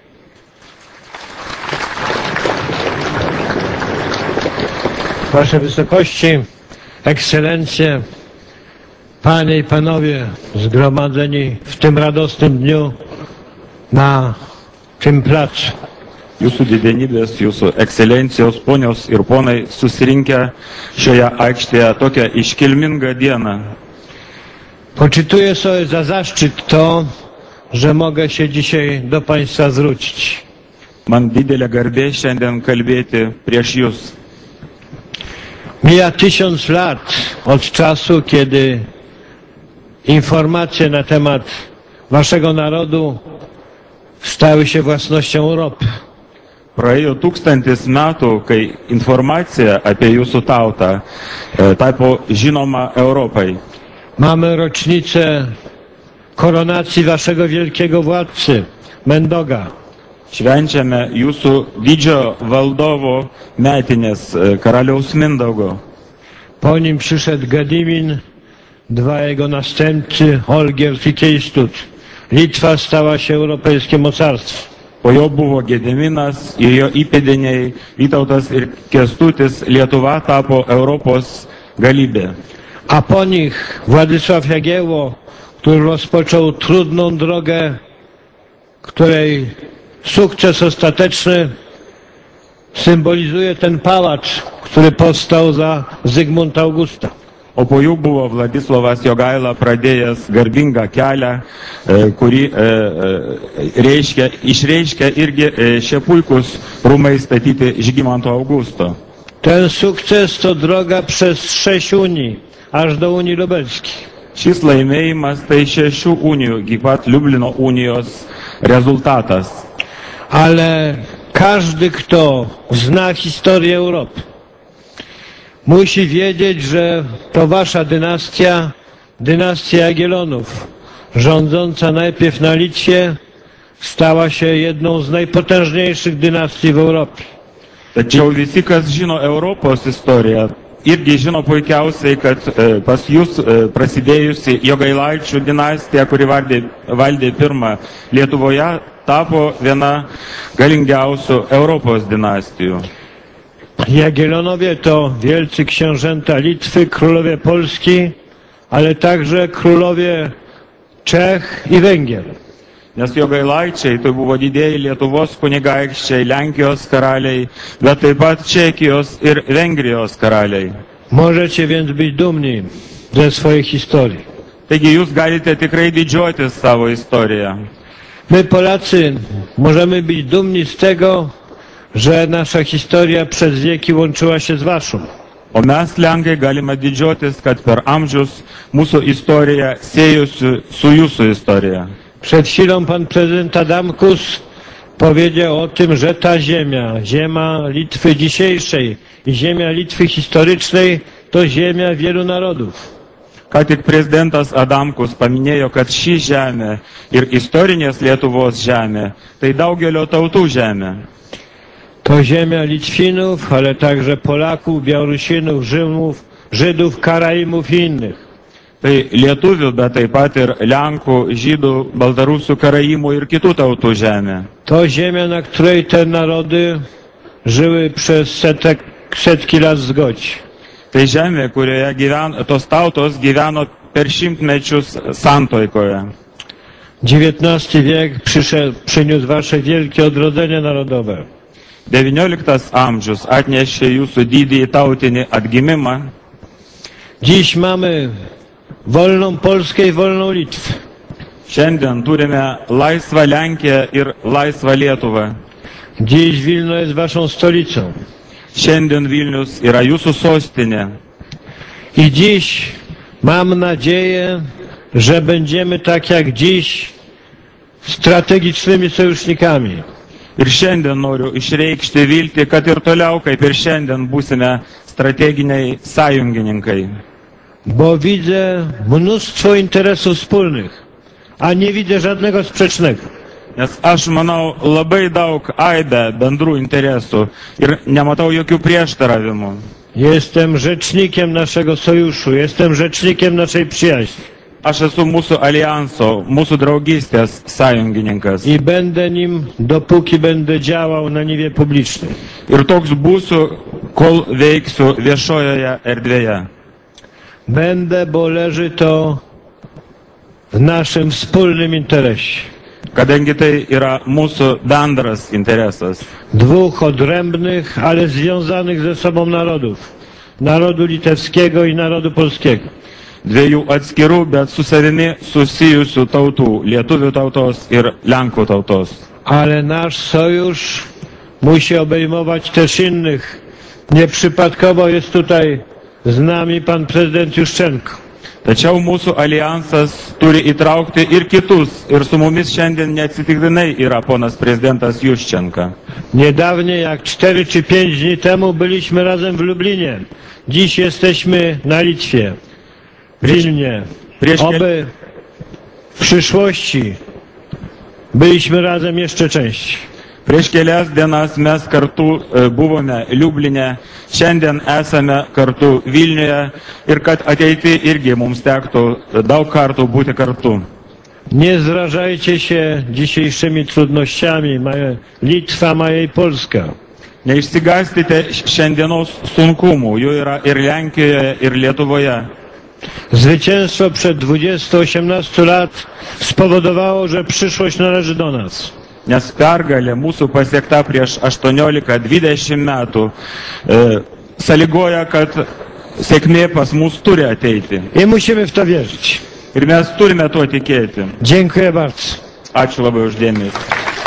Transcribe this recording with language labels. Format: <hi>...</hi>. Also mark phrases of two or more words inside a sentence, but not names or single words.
<pl>Wasze Wysokości, Ekscelencje, Panie i Panowie zgromadzeni w tym radosnym dniu na tym placu.</pl> <lt>Jūsų didenybės, jūsų ekscelencijos, ponios ir ponai susirinkę šioje aikštėje tokią iškilmingą dieną.</lt> <pl>Poczytuję sobie za zaszczyt to, że mogę się dzisiaj do Państwa zwrócić.</pl> <lt>Man didelė garbė šiandien kalbėti prieš jūs.</lt> <pl>Mija 1000 lat od czasu, kiedy informacje na temat Waszego narodu stały się własnością Europy.</pl> <lt>Praėjo 1000 metų, kai informacija apie jūsų tautą tapo žinoma Europai.</lt> <pl>Mamy rocznicę koronacji Waszego wielkiego władcy, Mendoga.</pl> <lt>Švenčiame jūsų didžio valdovo metinės karaliaus Mindaugo.</lt> <pl>Po nim przyszedł Gedimin, 2 jego następcy, Olgierd i Kiejstut. Litwa stała się europejskim mocarstwem.</pl> <lt>Po jo buvo Gediminas ir jo įpėdiniai Vytautas ir Kęstutis, Lietuva tapo Europos galybė.</lt> <pl>A po nich Władysław Jagiełło, który rozpoczął trudną drogę, której sukces ostateczny symbolizuje ten pałac, który powstał za Zygmunta Augusta.</pl> <lt>O po jų buvo Vladislavas Jogaila pradėjęs garbingą kelią, kurį išreiškia irgi šie puikus rūmai statyti Žygimanto Augusto.</lt> <pl>Ten sukces to droga przez 6 unii, aż do Unii Lubelskiej.</pl> <lt>Šis laimėjimas tai 6 unijų, iki pat Liublino unijos rezultatas.</lt> <pl>Ale każdy, kto zna historię Europy, musi wiedzieć, że to wasza dynastia, dynastia Jagiellonów, rządząca najpierw na Litwie, stała się jedną z najpotężniejszych dynastii w Europie.</pl> <lt>Tačiau visi, kas žino Europos istoriją, irgi žino puikiausiai, kad pas jūs prasidėjusi Jogailaičių dinastija, kuri valdė pirmą Lietuvoje, tapo viena galingiausių Europos dynastijų.</lt> <pl>Jagiellonowie to wielcy książęta Litwy, królowie Polski, ale także królowie Czech i Węgier.</pl> <lt>Nes Jogailaičiai tai buvo didieji Lietuvos kunigaikščiai, Lenkijos karaliai, bet taip pat Čekijos ir Vengrijos karaliai.</lt> <pl>Możecie więc być dumni ze swojej historii.</pl> <lt>Taigi jūs galite tikrai didžiuotis savo istoriją.</lt> <pl>My Polacy możemy być dumni z tego, że nasza historia przez wieki łączyła się z waszą.</pl> <lt>O mes Lenkai galime didžiuotis, kad per amžius mūsų istorija siejusi su jūsų istorija.</lt> <pl>Przed chwilą pan prezydent Adamkus powiedział o tym, że ta ziemia, ziemia Litwy dzisiejszej i ziemia Litwy historycznej to ziemia wielu narodów.</pl> <lt>Ką tik prezidentas Adamkus paminėjo, kad ši žemė ir istorinės Lietuvos žemė tai daugelio tautų žemė.</lt> <pl>To ziemia Litwinów, ale także Polaków, Białorusinów, Żydów, Karaimów i innych.</pl> <lt>Tai lietuvių, bet taip pat ir Lenkų, Žydų, Baltarusių, Karaimų ir kitų tautų žemė.</lt> <pl>To ziemia, na której te narody żyły przez setki lat w zgodzie.</pl> <lt>Tai žemė, kurioje tos tautos gyveno per šimtmečius santoikoje.</lt> <pl>XIX wiek przyniósł wasze wielkie odrodzenie narodowe.</pl> <lt>XIX amžius atnešė jūsų didįjį tautinį atgimimą.</lt> <pl>Dziś mamy wolną Polskę i wolną Litwę.</pl> <lt>Šiandien turime laisvą Lenkiją ir laisvą Lietuvą.</lt> <pl>Dziś Wilno jest waszą stolicą.</pl> <lt>Šiandien Vilnius yra jūsų sostinė.</lt> <pl>I dziś mam nadzieję, że będziemy tak jak dziś strategicznymi sojusznikami.</pl> <lt>Ir šiandien noriu išreikšti viltį, kad ir toliau, kaip ir šiandien, būsime strateginiai sąjungininkai.</lt> <pl>Bo widzę mnóstwo interesów wspólnych, a nie widzę żadnego sprzecznego.</pl> <lt>Nes aš manau labai daug aibę bendrų interesų ir nematau jokių prieštaravimų.</lt> <pl>Jestem rzecznikiem naszego sojuszu, jestem rzecznikiem naszej przyjaźni.</pl> <lt>aš esu mūsų alijanso, mūsų draugystės sąjungininkas.</lt> <pl>I będę nim, dopóki będę działał na niwie publicznej.</pl> <lt>Ir toks būsiu, kol veiksiu viešojoje erdvėje.</lt> <pl>Będę, bo leży to w naszym wspólnym interesie.</pl> <lt>Kadangi tai yra mūsų bendras interesas.</lt> <pl>Dwóch odrębnych, ale związanych ze sobą narodów. Narodu litewskiego i narodu polskiego.</pl> <lt>Dviejų atskirų, bet su savimi susijusių tautų, lietuvių tautos ir lenkų tautos.</lt> <pl>Ale nasz sojusz musi obejmować też innych. Nieprzypadkowo jest tutaj z nami pan prezydent Juszczenko.</pl> <lt>Tačiau mūsų alijansas turi įtraukti ir kitus. Ir su mumis šiandien neatsitiktinai yra ponas prezidentas Juszczenka.</lt> <pl>Niedawnie, jak 4 czy 5 dni temu, byliśmy razem w Lublinie. Dziś jesteśmy na Litwie, w Wilnie. Oby w przyszłości byliśmy razem jeszcze częściej.</pl> <lt>Prieš kelias dienas mes kartu buvome Liubline, šiandien esame kartu Vilniuje ir kad ateity irgi mums tektų daug kartų būti kartu.</lt> <pl>Nie zrażajcie się dzisiejszymi trudnościami. Litwa ma jej Polska.</pl> <lt>Neišsigąskite šiandienos sunkumų, jų yra ir Lenkijoje, ir Lietuvoje.</lt> <pl>Zwycięstwo przed 20-18 lat spowodowało, że przyszłość należy do nas.</pl> <lt>Nes pergalė mūsų pasiekta prieš 18-20 metų sąlygoja, kad sėkmė pas mus turi ateiti.</lt> <pl>I musimy w to wierzyć.</pl> <lt>Ir mes turime tuo tikėti.</lt> <pl>Dziękuję bardzo.</pl> <lt>Ačiū labai uždėmesį.</lt>